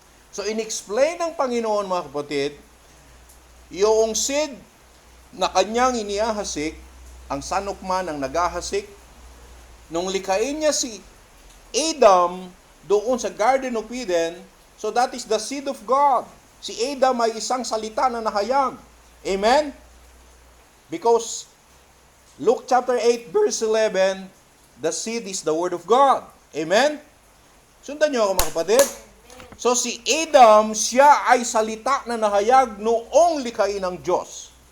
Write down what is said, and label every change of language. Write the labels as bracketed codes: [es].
[tl] So, in-explain ng Panginoon, mga kapatid, yung seed na kanyang inihasik, ang sanukman ang naghahasik, nung likain niya si Adam doon sa Garden of Eden, [en] so that is the seed of God. [tl] Si Adam ay isang salita na nahayag. Amen? [en] Because Luke chapter 8 verse 11, the seed is the word of God. Amen? [tl] Sundan niyo ako mga kapatid. So si Adam, siya ay salita na nahayag noong likain ng Diyos.